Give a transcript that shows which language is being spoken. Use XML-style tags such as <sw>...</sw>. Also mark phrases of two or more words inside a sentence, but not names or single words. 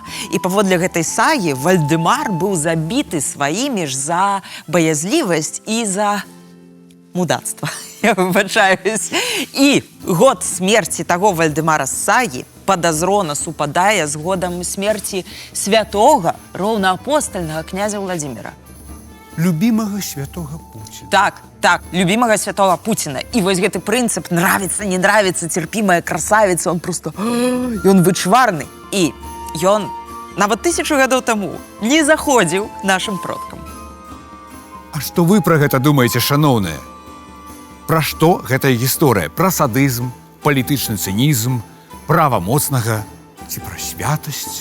<be>І паводле гэтай сагі Вальдэмар быў забіты сваімі ж за баязлівасць і за мудацтва. Я выбачаюсь. І год смерці таго Вальдэмара з сагі падазрона супадае з годам смерці святога роўнаапостальнага князя Владзіміра. Любімага святога Пуціна.</be> <ru>Так, любимого святого Путина. И вот</ru> <be>гэты прынцып</be> <ru>нравится, не нравится, терпимая красавица, он просто...</ru> <be>Ён вычварны. И ён нават 1000 гадоў таму не заходзіў нашим продкам. А што вы пра гэта думаеце, шаноўныя? Пра што гэтая гісторыя? Пра садызм, палітычны цынізм, права моцнага ці пра святасць?</be>